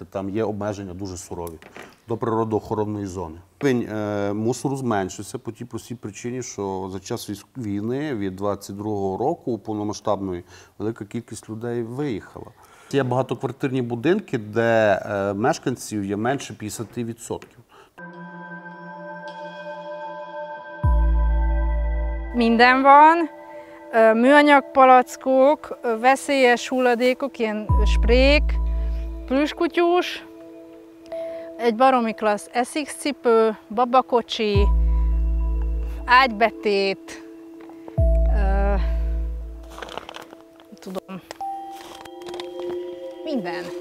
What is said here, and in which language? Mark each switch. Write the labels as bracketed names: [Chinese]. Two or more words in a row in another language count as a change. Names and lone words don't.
[Ukrainian] Там є обмеження дуже сурові до природоохоронної зони. Рівень мусору зменшився по тій простій причині, що за час війни від 22-го року повномасштабної велика кількість людей виїхала. Є багатоквартирні будинки, де мешканців є менше 50%. [Hungarian] Minden van, műanyag palackok, veszélyes hulladékok, ilyen sprék, plüskutyús, egy baromi klassz SX-cipő, babakocsi, ágybetét, tudom, minden.